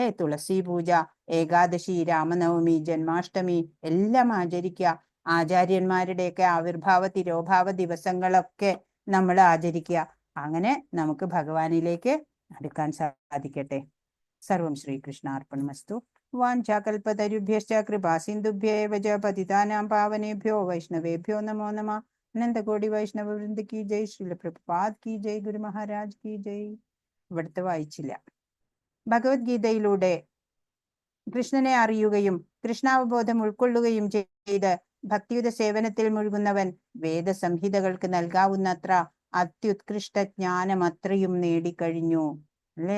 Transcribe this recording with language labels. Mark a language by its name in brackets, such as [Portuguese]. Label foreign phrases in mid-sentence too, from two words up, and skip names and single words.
[Malayalam] തുളസി പൂജ, ഏകാദശി, രാമനവമി, ജന്മാഷ്ടമി എല്ലാം ആചരിക്കുക. ആചാര്യന്മാരുടെയൊക്കെ ആവിർഭാവ തിരോഭാവ ദിവസങ്ങളൊക്കെ നമ്മൾ ആചരിക്കുക. അങ്ങനെ നമുക്ക് ഭഗവാനിലേക്ക് അടുക്കാൻ സാധിക്കട്ടെ. [Sanskrit] सर्वं श्रीकृष्णार्पणमस्तु। वाञ्चाकल्पतरुभ्यश्च कृपासिन्धुभ्येव च पतितानां पावनेभ्यो वैष्णवेभ्यो नमो नमः. [Hindi] अनन्तकोटि वैष्णव वृन्द की जय। श्रील प्रभुपाद की जय. ശ്രീല പ്രഭുപാദ് കി ജയ്. गुरु महाराज की जय. [Malayalam] ഇവിടുത്തെ വായിച്ചില്ല. ഭഗവത്ഗീതയിലൂടെ കൃഷ്ണനെ അറിയുകയും കൃഷ്ണാവബോധം ഉൾക്കൊള്ളുകയും ചെയ്ത് ഭക്തിയുത സേവനത്തിൽ മുഴുകുന്നവൻ വേദസംഹിതകൾക്ക് നൽകാവുന്നത്ര അത്യുത്കൃഷ്ട ജ്ഞാനം അത്രയും നേടിക്കഴിഞ്ഞു അല്ലേ.